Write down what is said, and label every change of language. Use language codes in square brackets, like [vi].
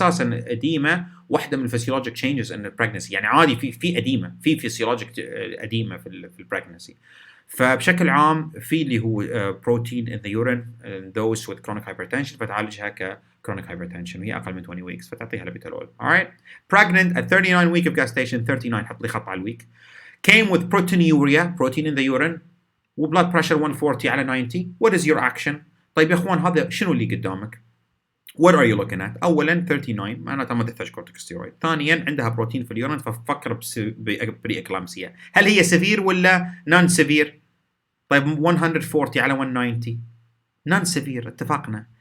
[ar] اساسا اديما واحده من الفسيولوجيك تشينجز ان البريجنسي، يعني عادي في اديما، في فسيولوجيك اديما في البريجنسي. فبشكل عام في اللي هو بروتين ان ذا يورين [en] those with chronic hypertension [ar] فتعالجها ككرونيك hypertension وهي اقل من 20 weeks فتعطيها لابيتالول. [en] alright, pregnant at 39 week of gestation. [ar] 39 حط لي خط على الويك. [en] came with proteinuria, protein in the urine, وبلاد pressure 140 على 90. what is your action؟ [ar] طيب يا اخوان هذا شنو اللي قدامك؟ [en] what are you looking at؟ [ar] اولا 39 معناتها ما تحتاج كورتيكوستيرويد. ثانيا عندها بروتين في اليورين ففكر بريكلامسيا. هل هي سيفير ولا نون سيفير؟ طيب 140 على 190 نون سيفير، اتفقنا.